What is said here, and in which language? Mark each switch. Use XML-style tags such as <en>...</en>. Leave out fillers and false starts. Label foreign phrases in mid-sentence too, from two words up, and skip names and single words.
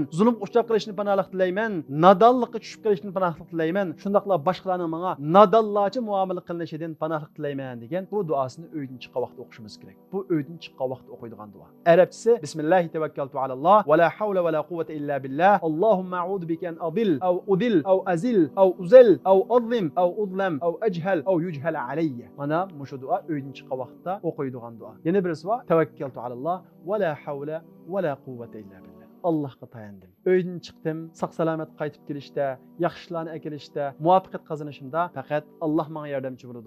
<uz>Zulm uchrab qolishni panoh tilayman. Nadonlikqa tushib qolishni panoh tilayman. Shundaqla boshqalarning menga nadonlarcha muomala qilinishidan panoh tilayman degan bu duosini uydan chiqqan vaqtda o'qishimiz kerak. Bu uydan chiqqan vaqtda o'qiydigan duo. Arabchasi</uz> <ar>بسم الله توكلت على الله ولا حول ولا قوة إلا بالله. اللهم أعوذ بك أن أضل أو أضل أو أزل أو أزل أو أظلم أو أظلم أو أجهل أو يجهل علي.</ar> <uz>Mana mushu duo uydan chiqqan vaqtda o'qiydigan duo. Yana birisi</uz> <ar>وتوكلت على الله ولا حول ولا قوة إلا بالله.</ar> <uz>Allohga tayandim. Uydan chiqdim, sog' salomat qaytib kelishda, yaxshilarni akilishda, muvaffaqiyat qozonishimda faqat Alloh menga yordamchi bo'ladi.</uz>